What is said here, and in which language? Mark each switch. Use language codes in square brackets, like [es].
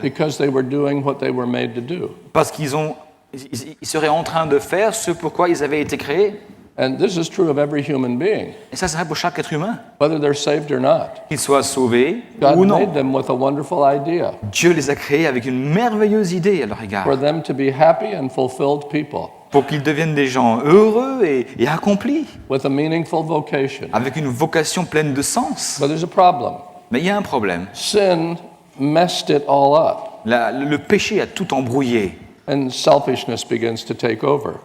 [en] because they were doing what they were made to do. [fr] parce qu'ils seraient en train de faire ce pourquoi ils avaient été créés. [en] And this is true of every human being, [fr] Et ça serait pour chaque être humain, [en] whether they're saved or not. [fr] qu'ils soient sauvés [en] God [fr] ou non. [en] made them with a wonderful idea [fr] Dieu les a créés avec une merveilleuse idée à leur égard, [en] for them to be happy and fulfilled people [fr] pour qu'ils deviennent des gens heureux et accomplis, [en] with a meaningful vocation. [fr] avec une vocation pleine de sens. [en] But there's a problem. [fr] Mais il y a un problème. [en] Sin messed it all up, [fr] Le péché a tout embrouillé. [en] and selfishness begins to take over.